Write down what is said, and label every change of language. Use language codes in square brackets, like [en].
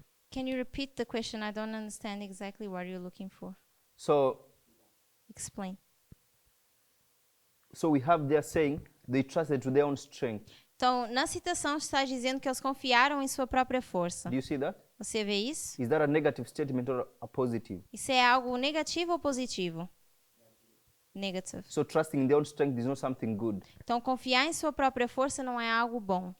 [en] Can you repeat the question? I don't understand exactly what you're looking for. So, Explain. we have there saying they trusted to their own strength. [pt] Então, na citação está dizendo que eles confiaram em sua própria força. [en] Do you see that? [pt] Você vê isso? [en] Is that a negative statement or a positive? [pt] Isso é algo negativo ou positivo? [en] Negative. So, trusting in their own strength is not something good, [pt] Então, confiar em sua própria força não é algo bom,